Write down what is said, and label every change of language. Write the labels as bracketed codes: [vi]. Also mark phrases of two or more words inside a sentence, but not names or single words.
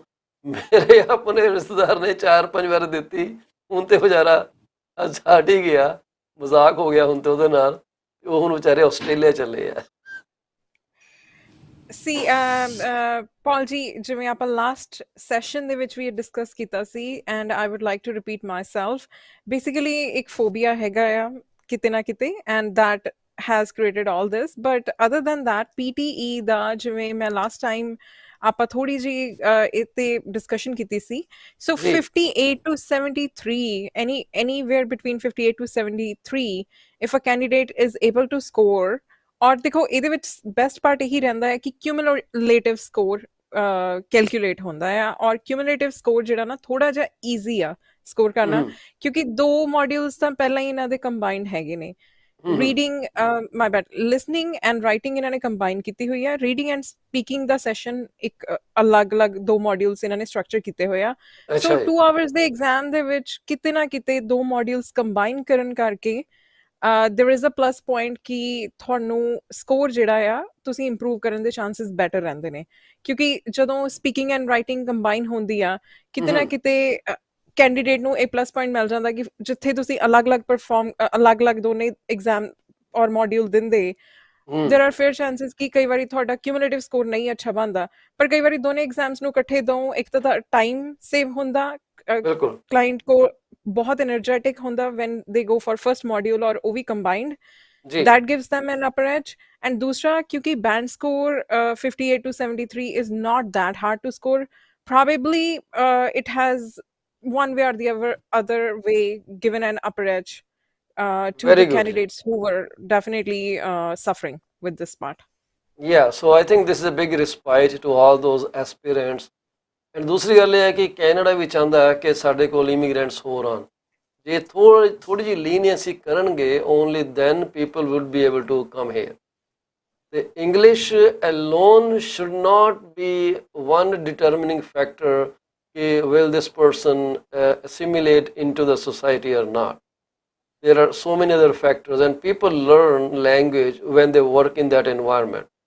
[pa] ਮੇਰੇ ਆਪਣੇ ਰਿਸ਼ਤੇਦਾਰ ਨੇ 4-5 ਵਾਰ ਦਿੱਤੀ, ਹੁਣ ਤੇ ਵਿਚਾਰਾ ਛੱਡ ਹੀ ਗਿਆ, ਮਜ਼ਾਕ ਹੋ ਗਿਆ ਹੁਣ ਤੇ ਉਹਦੇ ਨਾਲ। ਉਹ ਹੁਣ ਵਿਚਾਰੇ ਆਸਟ੍ਰੇਲੀਆ ਚੱਲੇ ਆ। See, Paul ji, ਜਿਵੇਂ ਆਪਾਂ ਲਾਸਟ ਸੈਸ਼ਨ ਦੇ ਵਿੱਚ ਵੀ ਡਿਸਕਸ ਕੀਤਾ ਸੀ [en] and I would like to repeat myself. Basically, [pa] ਇੱਕ ਫੋਬੀਆ ਹੈਗਾ ਆ ਕਿਤੇ ਨਾ ਕਿਤੇ [en] and that has created all this. But other than that, [pa] PTE ਦਾ ਜਿਵੇਂ ਮੈਂ [en] last time [pa] ਆਪਾਂ ਥੋੜੀ ਜਿਹੀ ਇਹ ਤੇ ਡਿਸਕਸ਼ਨ ਕੀਤੀ ਸੀ। [en] So 58 to 73, anywhere between 58 to 73, if a candidate is able to score, [pa] ਔਰ ਦੇਖੋ ਇਹਦੇ ਵਿੱਚ [en] best part [pa] ਇਹੀ ਰਹਿੰਦਾ ਹੈ ਕਿ [en] cumulative score calculate [pa] ਹੁੰਦਾ ਆ ਔਰ [en] cumulative score [pa] ਜਿਹੜਾ ਨਾ ਥੋੜਾ ਜਿਹਾ ਈਜ਼ੀ ਆ ਸਕੋਰ ਕਰਨਾ ਕਿਉਂਕਿ 2 ਮੋਡਿਊਲਸ ਤਾਂ ਪਹਿਲਾਂ ਹੀ ਇਹਨਾਂ ਦੇ ਕੰਬਾਈਨਡ ਹੈਗੇ ਨੇ। [en] reading my bad listening and writing [pa] ਇਹਨਾਂ ਨੇ ਕੰਬਾਈਨ ਕੀਤੀ ਹੋਈ ਆ। [en] reading and speaking [pa] ਦਾ ਸੈਸ਼ਨ ਇੱਕ ਅਲੱਗ-ਅਲੱਗ 2 ਮੋਡਿਊਲਸ ਇਹਨਾਂ ਨੇ ਸਟਰਕਚਰ ਕੀਤੇ ਹੋਏ ਆ। ਸੋ 2 ਆਵਰਸ ਦੇ ਐਗਜ਼ਾਮ ਦੇ ਵਿੱਚ ਕਿਤੇ ਨਾ ਕਿਤੇ 2 ਮੋਡਿਊਲਸ ਕੰਬਾਈਨ ਕਰਨ ਕਰਕੇ [en] there is a plus point [pa] ਕਿ ਤੁਹਾਨੂੰ ਸਕੋਰ ਜਿਹੜਾ ਆ ਤੁਸੀਂ ਇੰਪਰੂਵ ਕਰਨ ਦੇ [en] chances better [pa] ਰਹਿੰਦੇ ਨੇ ਕਿਉਂਕਿ ਜਦੋਂ ਸਪੀਕਿੰਗ [en] and writing [pa] ਕੰਬਾਈਨ ਹੁੰਦੀ ਆ ਕਿਤੇ ਨਾ ਕਿਤੇ ਕੈਂਡੀਡੇਟ ਨੂੰ ਇਹ [en] plus point [pa] ਮਿਲ ਜਾਂਦਾ ਕਿ ਜਿੱਥੇ ਤੁਸੀਂ ਅਲੱਗ-ਅਲੱਗ ਦੋਨੇ ਐਗਜ਼ਾਮ ਔਰ ਮੋਡਿਊਲ ਦਿੰਦੇ [en] there are fair [pa] chances ਕਿ ਕਈ ਵਾਰੀ ਤੁਹਾਡਾ ਕਿਊਮੂਲੇਟਿਵ ਸਕੋਰ ਨਹੀਂ ਅੱਛਾ ਬਣਦਾ ਪਰ ਕਈ ਵਾਰੀ ਦੋਨੇ ਐਗਜ਼ਾਮਸ ਨੂੰ ਇਕੱਠੇ ਦੋ ਇੱਕ ਤਾਂ [en] time save [pa] ਹੁੰਦਾ ਕਲਾਇੰਟ ਕੋ ਬਹੁਤ energetic ਹੁੰਦਾ [en] when they go for first module or [pa] ਉਹ ਵੀ [en] combined that gives them an upper edge and [pa] ਦੂਸਰਾ ਕਿਉਂਕਿ [en] band score 58 to 73 is not that hard to score probably it has one way or the other way given an upper edge to the candidates who were definitely suffering with this part. Yeah, so I think this is a big respite to all those aspirants. [pa] ਐਂਡ ਦੂਸਰੀ ਗੱਲ ਇਹ ਹੈ ਕਿ ਕੈਨੇਡਾ ਵੀ ਚਾਹੁੰਦਾ ਹੈ ਕਿ ਸਾਡੇ ਕੋਲ ਇਮੀਗ੍ਰੈਂਟਸ ਹੋਰ ਆਉਣ। ਜੇ ਥੋੜੀ ਜਿਹੀ ਲੀਨੀਅੰਸੀ ਕਰਨਗੇ [en] only then people would be able to come here. the English alone should not be one determining factor. Will this person assimilate into the society or not? There are so many other factors, and people learn language when they work in that environment.